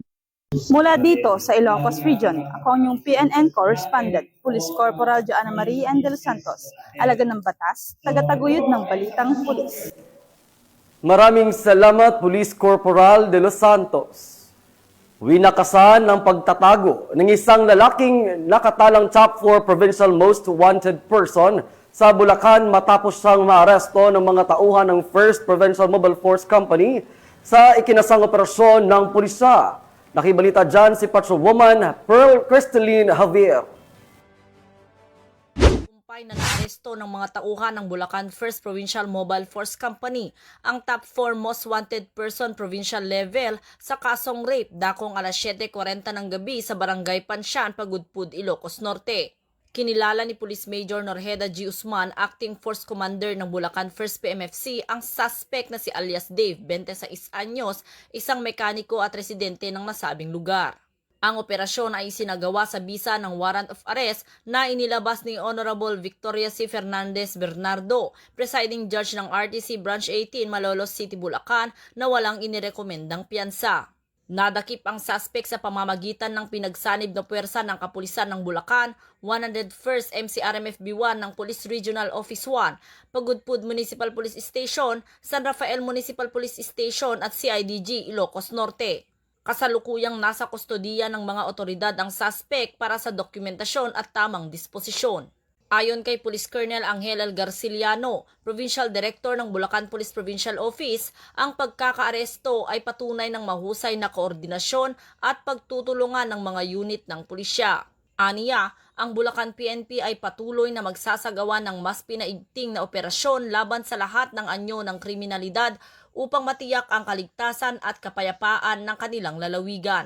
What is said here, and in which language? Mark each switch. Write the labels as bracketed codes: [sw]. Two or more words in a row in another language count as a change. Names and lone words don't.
[tl] Mula dito sa Ilocos Region, ako ang inyong PNN correspondent, Police Corporal Joanna Marie Angel Santos, alagad ng batas, tagataguyod ng Balitang Pulis. Maraming salamat, Police Corporal de los Santos. Winakasan ng pagtatago ng isang lalaking nakatalang [en] top 4 provincial most wanted person [tl] sa Bulacan matapos siyang maaresto ng mga tauhan ng 1st Provincial Mobile Force Company sa ikinasang operasyon ng pulisya. Nakibalita dyan si Patrolwoman Pearl Crystalline Javier. Na naaresto ng mga tauhan ng Bulacan 1st Provincial Mobile Force Company ang [en] top 4 most wanted person provincial level [tl] sa kasong rape dakong alas 7:40 ng gabi sa Barangay Pansyan, Pagudpud, Ilocos Norte. Kinilala ni Police Major Norheda G. Usman, [en] Acting Force Commander [tl] ng Bulacan 1st PMFC, ang suspect na si alias Dave, 26 anyos, isang mekaniko at residente ng nasabing lugar. Ang operasyon ay isinagawa sa bisa ng [en] warrant of arrest [tl] na inilabas ni Honorable Victoria C. Fernandez Bernardo, [en] presiding judge [tl] ng RTC Branch 18 Malolos City, Bulacan, na walang inirekomendang piyansa. Nadakip ang suspect sa pamamagitan ng pinagsanib na puwersa ng Kapulisan ng Bulacan, 101st MCRMFB1 ng Police Regional Office 1, Pagudpud Municipal Police Station, San Rafael Municipal Police Station at CIDG Ilocos Norte. Kasalukuyang nasa kustodiya ng mga otoridad ang suspect para sa dokumentasyon at tamang disposisyon. Ayon kay Police Colonel Angel L. Garciliano, [en] Provincial Director [tl] ng Bulacan Police Provincial Office, ang pagkakaaresto ay patunay ng mahusay na koordinasyon at pagtutulungan ng mga unit ng pulisya. Aniya, ang Bulacan PNP ay patuloy na magsasagawa ng mas pinaigting na operasyon laban sa lahat ng anyo ng kriminalidad upang matiyak ang kaligtasan at kapayapaan ng kanilang lalawigan.